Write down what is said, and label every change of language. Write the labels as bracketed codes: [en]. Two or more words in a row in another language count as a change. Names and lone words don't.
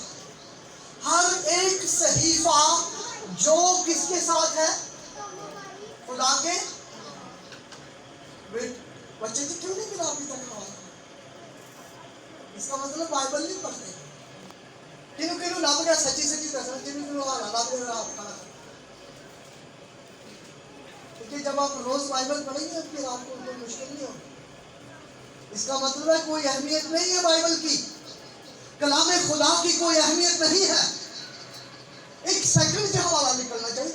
[ur] ہر ایک صحیفہ جو کس کے ساتھ ہے؟ خدا کے. بچے جی کیوں نہیں ملا ابھی تک؟ اس کا مطلب بائبل نہیں پڑھتے. [pa] کنوں کنوں لبھ گیا سچی سچی دسنا کنوں کنوں حوالہ لبھ گیا آپ کھڑا [ur] کیونکہ جب آپ روز بائبل پڑھیں گے پھر آپ کو کوئی مشکل نہیں ہوگی. اس کا مطلب ہے کوئی اہمیت نہیں ہے بائبل کی، کلام خدا کی کوئی اہمیت نہیں ہے. ایک سیکنڈ سے حوالہ نکلنا چاہیے.